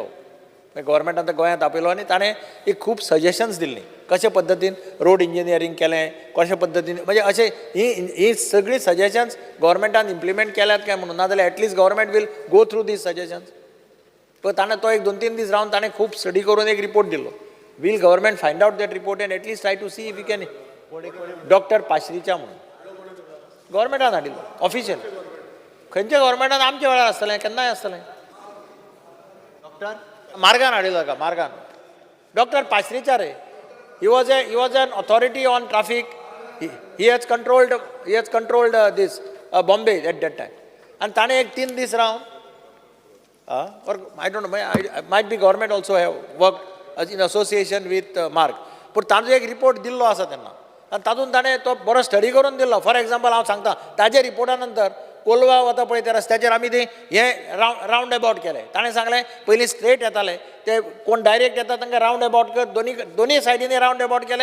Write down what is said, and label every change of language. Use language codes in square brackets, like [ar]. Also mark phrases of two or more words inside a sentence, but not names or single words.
[kok] गव्हर्मेंटान गोंयांत आपयलो आनी ताणें एक खूब सजेशन्स दिल्लीं कशे पद्दतीन [en] road engineering [kok] केलें, कशे पद्दतीन म्हणजे अशें ही सगळीं सजेशन्स गव्हर्मेंटान इम्प्लिमेंट केल्यात काय म्हणून, नाजाल्यार [en] at least government will go through these suggestions. [kok] पण ताणें तो एक 2-3 दीस रावन ताणें खूब स्टडी करून एक रिपोर्ट दिल्लो. [en] will government find out that report and at least try to see if you can. [kok] डॉक्टर पाश्रीच्या म्हणून गव्हर्मेंटान हाडिल्लो ऑफिशियल. खंयच्या गव्हर्मेंटान आमच्या वेळार आसतलें, केन्नाय आसतलें. डॉक्टर मार्गान हाडिल्लो का मार्गान. डॉक्टर पाश्रीचा रे. [en] He was an authority on traffic. He has controlled this Bombay at that time. [kok] And ताणे एक 3 दीस रावन, [en] or I don't know, might be government also have worked in association with Marg. [kok] पूण ताजो एक रिपोर्ट दिल्लो आसा तेन्ना आनी तातूंत ताणें तो बरो स्टडी करून दिल्लो. [en] for example [kok] हांव सांगता, ताजे रिपोर्टा नंतर कोलवा वता पळय त्या रस्त्याचेर आमी ते हें [en] round about [kok] केलें. ताणें सांगलें पयलीं स्ट्रेट येताले ते, कोण डायरेक्ट येता तांकां [en] round about [kok] कर, दोनी सायडीनी [en] round about [kok] केलें.